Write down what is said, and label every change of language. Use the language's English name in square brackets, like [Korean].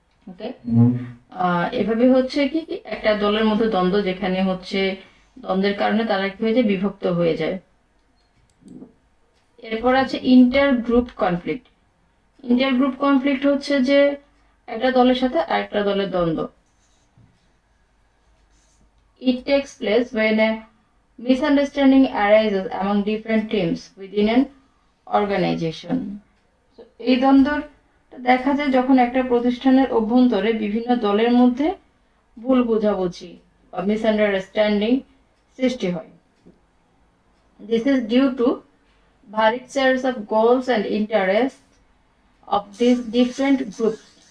[Bangla] ওকে, এভাবে হচ্ছে কি একটা দলের মধ্যে দ্বন্দ্ব যেখানে হচ্ছে দ্বন্দ্বের কারণে তারা কি হয়ে যায় বিভক্ত হয়ে যায়। এরপর আছে inter group conflict. Inter group conflict হচ্ছে যে একটা দলের সাথে আরেকটা দলের দ্বন্দ্ব। [English] It takes place when a misunderstanding arises among different teams within an organization. [Bangla] So, এই দ্বন্দ্বটা দেখা যায় যখন একটা প্রতিষ্ঠানের অভ্যন্তরে বিভিন্ন দলের মধ্যে ভুল বোঝাবুঝি বা মিসআন্ডারস্ট্যান্ডিং সৃষ্টি হয়। [English] This is due to varied sets of goals and interests of these different groups.